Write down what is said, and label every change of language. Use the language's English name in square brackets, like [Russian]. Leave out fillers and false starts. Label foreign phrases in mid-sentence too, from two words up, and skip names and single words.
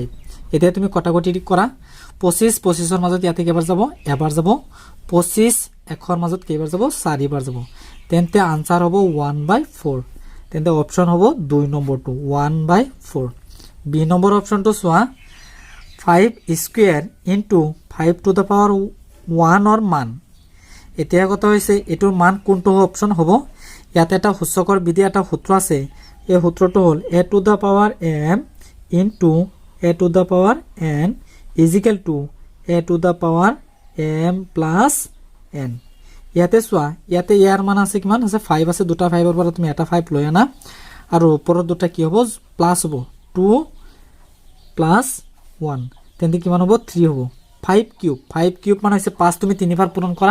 [Assamese] এতিয়া তুমি কটাকটি কৰা। 25-25ৰ মাজত ইয়াতে কেইবাৰ যাব, এবাৰ যাব। 25-1ৰ মাজত কেইবাৰ যাব, 4বাৰ যাব। তেন্তে আনসার হব 1/4। তেন্তে অপশন হব 2 নম্বরটো 1/4। বি নম্বৰ অপশনটো চোৱা, [English] 5 square into 5 to the power 1 [Assamese] ৰ মান। এতিয়া কথা হৈছে এটোৰ মান কোনটো অপশন হ'ব। ইয়াতে এটা সূচকৰ বিধি এটা সূত্ৰ আছে। এই সূত্ৰটো হ'ল [English] a to the power m into a to the power n is equal to a to the power m plus n. [Assamese] ইয়াতে চোৱা, ইয়াতে ইয়াৰ মান আছে কিমান আছে 5 আছে, দুটা 5ৰ পৰা তুমি এটা 5 লৈ আনা, আৰু ওপৰত দুটা কি হ'ব প্লাস হ'ব 2 প্লাস 1। তেন্তে কিমান হ'ব 3 হ'ব। 5 কিউব মানে হৈছে 5, তুমি 3বাৰ পূৰণ কৰা।